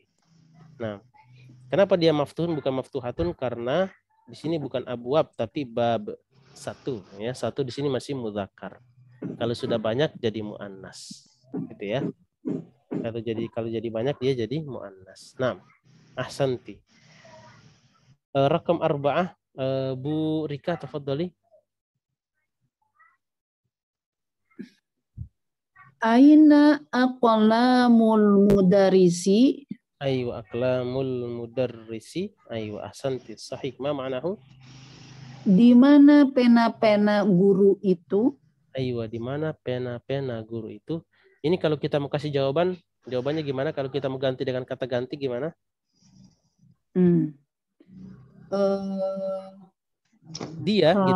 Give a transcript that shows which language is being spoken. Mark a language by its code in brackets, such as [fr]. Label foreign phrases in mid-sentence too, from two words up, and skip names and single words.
[id] Nah, kenapa dia maftuhun bukan maftuhatun? Karena di sini bukan abwab tapi bab satu ya. Satu di sini masih mudzakkar. Kalau sudah banyak jadi muannas. Gitu ya. Kalau jadi banyak dia jadi muannas. Nah, [ar] ahsanti. رقم أربعة Bu Rika تفضلي. أين أقلام المدرس? أيو أقلام المدرس. أيو أحسنتِ صحيح. ما معناه? [id] Di mana pena-pena guru itu? Ayu di mana pena-pena guru itu? Ini kalau kita mau kasih jawaban, jawabannya gimana? Kalau kita mau ganti dengan kata ganti gimana? Dia gitu.